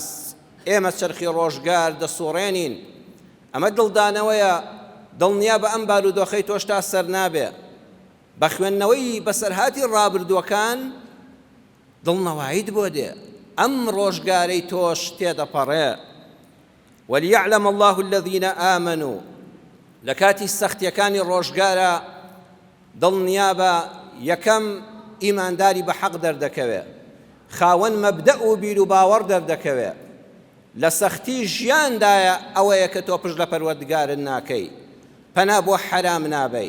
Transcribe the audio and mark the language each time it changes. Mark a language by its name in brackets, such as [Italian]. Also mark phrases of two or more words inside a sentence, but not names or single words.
[Central Kurdish] ئێمە چەرخی ڕۆژگار دەسوڕێنین. ئەمە دڵدانەوەیە، دڵنیا بە ئەم بارودۆخەی تۆش تا سەر نابێ. بە خوێندنەوەی بەسەرهاتی ڕابردووەکان دڵنەواییت بۆ دێ، ئەم ڕۆژگارەی تۆش تێدەپەڕێ. [Arabic] وليعلم الله الذين آمنوا. [Central Kurdish] لە کاتی سەختیەکانی ڕۆژگارە دڵنیا بە یەکەم ئیمانداری بە حەق دەردەکەوێ، خاوەن مەبدەء و بیر و باوەڕ دەردەکەوێ. لە سەختی ژیاندایە ئەوەیە کە تۆ پشت لە پەروەردگارت ناکەی، پەنا بۆ حەرام نابەی.